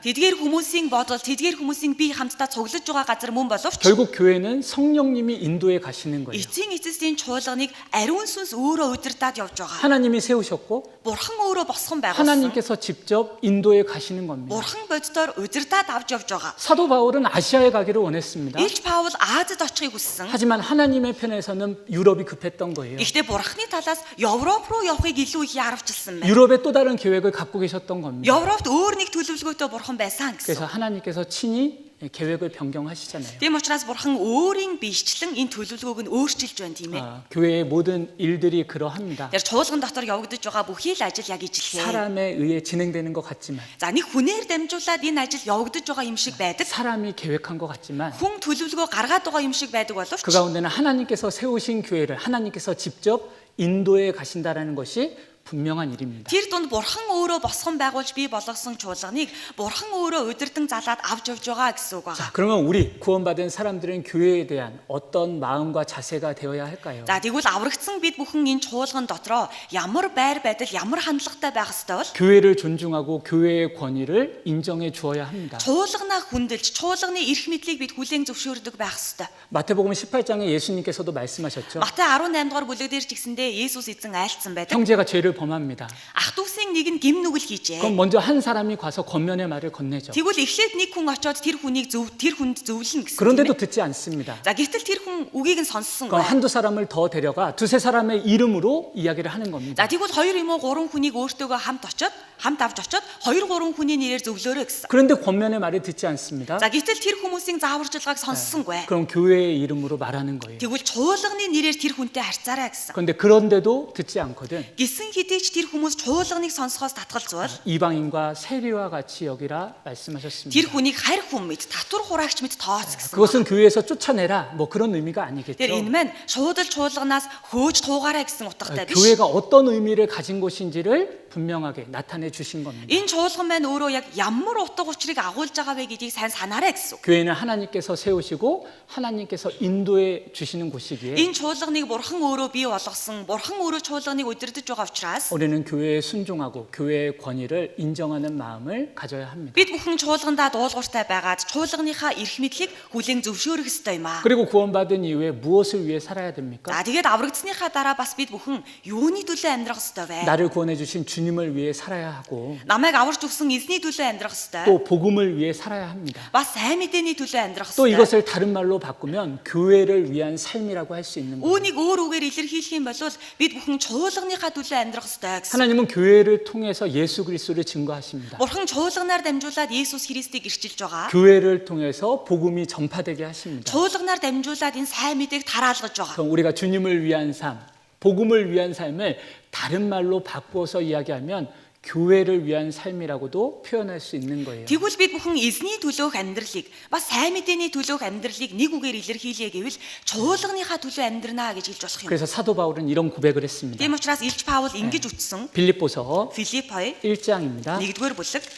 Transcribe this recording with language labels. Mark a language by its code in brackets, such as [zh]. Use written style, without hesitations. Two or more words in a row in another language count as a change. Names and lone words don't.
[mn] Тэдгээр хүмүүсийн бодол, тэдгээр хүмүүсийн бие хамтдаа цуглаж байгаа газар мөн боловч [ko] 결국 교회는 성령님이 인도해 가시는 거예요. [mn] эцсийн эцэстийн чуулганыг ариун сүнс өөрөө удирдаад явж байгаа. [ko] 하나님이 세우셨고 [mn] Бурхан өөрөө босгон байгуулсан. [ko] 하나님께서 직접 인도해 가시는 겁니다. [mn] Бурхан боддоор удирдаад авч явж байгаа. [ko] 사도 바울은 아시아에 가기를 원했습니다. [mn] Илч Паул Азид очихыг хүссэн. [ko] 하지만 하나님의 편에서는 유럽이 급했던 거예요. [mn] Гэхдээ Бурханы талаас Европ руу явахыг илүү их яарвчилсан байна. [ko] 유럽에 또 다른 계획을 갖고 계셨던 겁니다. [mn] Европт өөр нэг төлөвлөгөөтэй Бурхан байсан [ko] 그래서 [mn] гэсэн. [ko] 하나님께서 친히 계획을 변경하시잖아요. [mn] Тийм учраас Бурхан өөрийн биечлэн энэ төлөвлөгөөг нь өөрчилж байна тийм ээ. [ko] 교회의 모든 일들이 그러합니다. [mn] Тэр чуулган дотор явагдаж байгаа бүхий л ажил яг ижилхээ. [ko] 사람에 의해 진행되는 것 같지만 [mn] За нэг хүнээр дамжуулаад энэ ажил явагдаж байгаа юм шиг байдаг. [ko] 사람이 계획한 것 같지만 [mn] Хүн төлөвлөгөө гаргаад байгаа юм шиг байдаг боловч [ko] 그 가운데는 하나님께서 세우신 교회를 하나님께서 직접 인도해 가신다라는 것이 분명한 일입니다. [mn] тэр дунд Бурхан өөрөө босгон байгуулж бий болгосон чуулганыг Бурхан өөрөө удирдан залаад авч явж байгаа гэсэн үг байна. [ko] 그러면 우리 구원받은 사람들은 교회에 대한 어떤 마음과 자세가 되어야 할까요? [mn] За тэгвэл аврагдсан бид бүхэн энэ чуулган дотроо ямар байр байдал, ямар хандлагатай байх ёстой бол [ko] 교회를 존중하고 교회의 권위를 인정해 주어야 합니다. [mn] чуулганаа хүндэлж, чуулганы эрх мэдлийг бид хүлээн зөвшөөрдөг байх ёстой. [ko] 마태복음 18장에 예수님께서도 말씀하셨죠. [mn] Матай 18 дугаар бүлэг дээр ч гэсэндээ Есүс эзэн айлцсан байдаг. [ko] 형제가 죄를 범합니다. [mn] Ах дүүсийн нэг нь гим нүгэл хийжээ. [ko] 그럼 먼저 한 사람이 가서 권면의 말을 건네죠. [mn] Тэгвэл эхлээд нэг хүн очиод тэр хүнд зөвлөн гэсэн. [ko] 그런데도 듣지 않습니다. [mn] За гэтэл тэр хүн үгийг нь сонссон [ko] 그럼 [mn] гоо. [ko] 한두 사람을 더 데려가 두세 사람의 이름으로 이야기를 하는 겁니다. [mn] За тэгвэл 2 юм уу 3 хүнийг өөртөөгөө хамт авч очиод 2 3 хүний нэрээр зөвлөөрэй гэсэн. [ko] 그런데 권면의 말을 듣지 않습니다. [mn] За гэтэл тэр хүмүүсийн зааварчилгааг сонссонгүй. [ko] 그럼 교회의 이름으로 말하는 거예요. [mn] Тэгвэл чуулганы нэрээр тэр хүнтэй харьцаарай гэсэн. [ko] 그런데 그런데도 듣지 않거든. [mn] Гисэн хэдий ч тэр хүмүүс чуулганыг сонсохоос татгалзвал [ko] 이방인과 세리와 같이 여기라 말씀하셨습니다. [mn] тэр хүнийг харь хүн мэд, татвар хураагч мэд тооц гэсэн. [ko] 그것은 교회에서 쫓아내라 뭐 그런 의미가 아니겠죠. [mn] Тэр энэ маань шуудал чуулганаас хөөж туугаарай гэсэн утгатай биш. [ko] 교회가 어떤 의미를 가진 곳인지를 분명하게 나타내 주신 겁니다. [mn] Энэ чуулган маань өөрөө яг ямар утга учирыг агуулж байгаа вэ гэдгийг сайн санаарай гэсэн. [ko] 교회는 하나님께서 세우시고 하나님께서 인도해 주시는 곳이기에 [mn] Энэ чуулганыг Бурхан өөрөө бий болгосон, Бурхан өөрөө чуулганыг удирдах байгаа учраас [ko] 우리는 교회에 순종하고 교회의 권위를 인정하는 마음을 가져야 합니다. [mn] бид бүхэн чуулгандаа дуулууртай байгаад чуулганыхаа эрх мэдлийг хүлээн зөвшөөрөх ёстой юм аа. [ko] 그리고 구원받은 이후에 무엇을 위해 살아야 됩니까? [mn] За тэгээд аврагдсныхаа дараа бас бид бүхэн юуны төлөө амьдрах ёстой вэ? [ko] 나를 구원해 주신 주님을 위해 살아야 하고 [mn] Намайг аварж өгсөн эзний төлөө амьдрах ёстой. [ko] 또 복음을 위해 살아야 합니다. [mn] Бас сайн мэдээний төлөө амьдрах [ko] 또 [mn] ёстой. [ko] 이것을 다른 말로 바꾸면 교회를 위한 삶이라고 할 수 있는 거예요. [mn] Үүнийг өөр үгээр илэрхийлэх юм бол бид бүхэн чуулганыхаа төлөө амьдрах ёстой гэсэн. [ko] 하나님은 교회를 통해서 예수 그리스도를 증거하십니다. [mn] Бурхан чуулганаар дамжуулаад Есүс Христийг ирчилж байгаа. [ko] 교회를 통해서 복음이 전파되게 하십니다. [mn] чуулганаар дамжуулаад энэ сайн мэдээг тараалгаж байгаа. [ko] 그럼 우리가 주님을 위한 삶, 복음을 위한 삶을 다른 말로 바꾸어서 이야기하면 교회를 위한 삶이라고도 표현할 수 있는 거예요. [mn] Тэгвэл бид бүхэн эзний төлөөх амьдралыг бас сайн мэдээний төлөөх амьдралыг нэг үгээр илэрхийлье гэвэл чуулганыхаа төлөө амьдрнаа гэж хэлж болох юм. [ko] 그래서 사도 바울은 이런 고백을 했습니다. [mn] Тийм учраас Илч Паул ингэж үтсэн [ko] 빌립보서 [mn] Филипп 2 [ko] 1장입니다. [mn] 1-р бүлэг